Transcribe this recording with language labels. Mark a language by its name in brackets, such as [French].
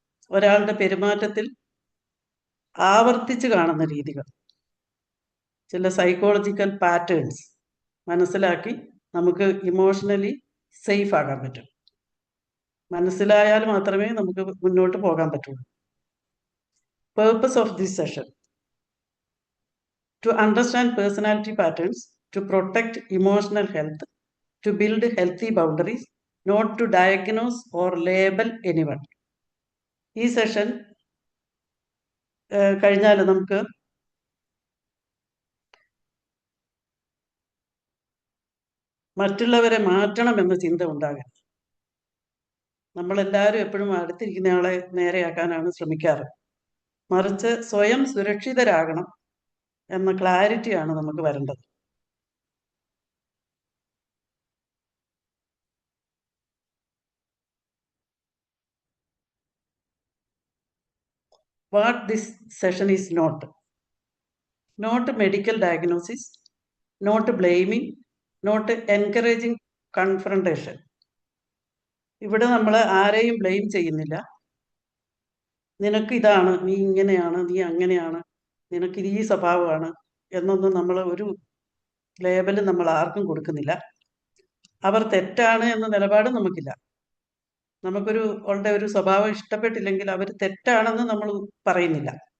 [Malayalam] ഒരാളുടെ പെരുമാറ്റത്തിൽ ആവർത്തിച്ച് കാണുന്ന രീതികൾ, ചില സൈക്കോളജിക്കൽ പാറ്റേൺസ് മനസ്സിലാക്കി നമുക്ക് ഇമോഷണലി സേഫ് ആകാൻ പറ്റും. മനസ്സിലായാൽ മാത്രമേ നമുക്ക് മുന്നോട്ട് പോകാൻ പറ്റുള്ളൂ. [English] Purpose of this session: to understand personality patterns, to protect emotional health, to build healthy boundaries, not to diagnose or label anyone. [Malayalam] ഈ സെഷൻ കഴിഞ്ഞാൽ നമുക്ക് മറ്റുള്ളവരെ മാറ്റണമെന്ന ചിന്ത ഉണ്ടാകരുത്. നമ്മളെല്ലാവരും എപ്പോഴും അടുത്തിരിക്കുന്നയാളെ നേരെയാക്കാനാണ് ശ്രമിക്കാറ്. മറിച്ച് സ്വയം സുരക്ഷിതരാകണം എന്ന ക്ലാരിറ്റിയാണ് നമുക്ക് വരേണ്ടത്. [English] What this session is not medical diagnosis, not blaming, not encouraging confrontation. [Malayalam] ഇവിടെ നമ്മൾ ആരെയും ബ്ലെയിം ചെയ്യുന്നില്ല. നിനക്ക് ഇതാണ്, നീ ഇങ്ങനെയാണ്, നീ അങ്ങനെയാണ്, നിനക്ക് ഈ സ്വഭാവമാണ് എന്നൊന്നും നമ്മൾ ഒരു ലേബലും നമ്മൾ ആർക്കും കൊടുക്കുന്നില്ല. അവർ തെറ്റാണ് എന്ന നിലപാട് നമുക്കില്ല. അവളുടെ ഒരു സ്വഭാവം ഇഷ്ടപ്പെട്ടില്ലെങ്കിൽ അവർ തെറ്റാണെന്ന് നമ്മൾ പറയുന്നില്ല.